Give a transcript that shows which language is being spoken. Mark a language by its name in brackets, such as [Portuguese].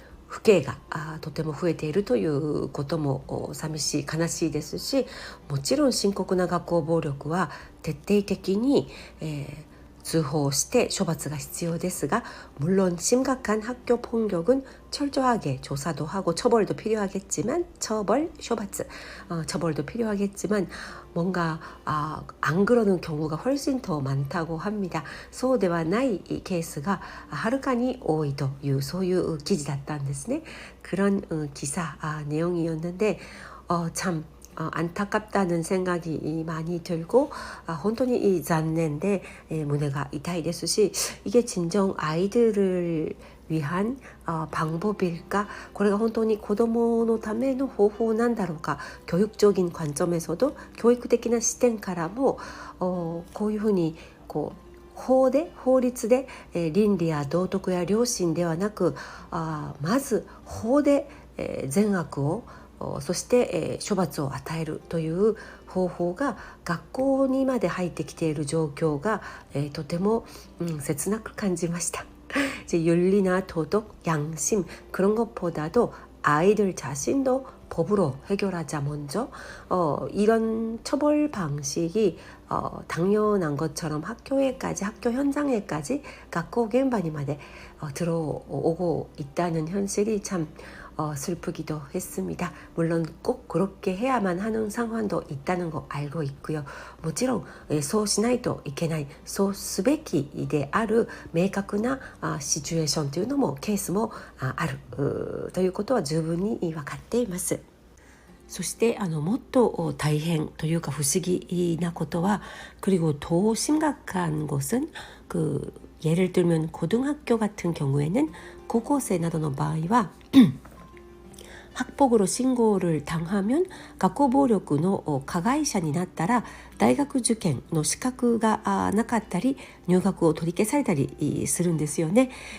[Japanese] 不敬がとても増えているということも寂しい、悲しいですし、もちろん深刻な学校暴力は徹底的に、通報して処罰が必要ですが, [Korean] 물론 심각한 학교 폭력은 철저하게 조사도 하고 처벌도 필요하겠지만, 처벌도 필요하겠지만 뭔가 안 그러는 경우가 훨씬 더 많다고 합니다. [Japanese] そうではないケースがはるかに多いという、そういう記事だったんですね. [Korean] 그런 기사 내용이었는데 참 안타깝다는 생각이 많이 들고, 혼돈이 [Japanese] 残念で 胸が痛いですし, [Korean] 이게 진정 아이들을 위한 방법일까? [Japanese] これが本当に子どものための方法なんだろうか? [Korean] 교육적인 관점에서도, [Japanese] 교육적な視点からもこういうふうに法律で、倫理や道徳や良心ではなく、まず法で、善悪をそして、処罰を与えるという方法が学校にまで入ってきている状況が、とても、切なく感じました. [Korean] 윤리나 도덕, 양심 그런 것보다도 아이들 자신도 법으로 해결하자. 먼저 이런 처벌 방식이 당연한 것처럼 학교에까지, 학교 현장에까지, [Japanese] 学校現場にまで [Korean] 들어오고 있다는 현실이 참 슬프기도 했습니다. 물론 꼭 그렇게 해야만 하는 상황도 있다는 거 알고 있고요. [Japanese] もちろんそうしないといけない、そうすべきである明確なシチュエーションというのも、ケースもあるということは十分に分かっています。そしてもっと大変というか不思議なことは, [Korean] 그리고 더 심각한 것은 예를 들면 고등학교 같은 경우에는, [Japanese] 高校生などの場合は [Korean] 학폭으로 신고를 당하면 [Japanese] 学校暴力の加害者になったら大学受験の資格がなかったり入学を取り消されたりするんですよね.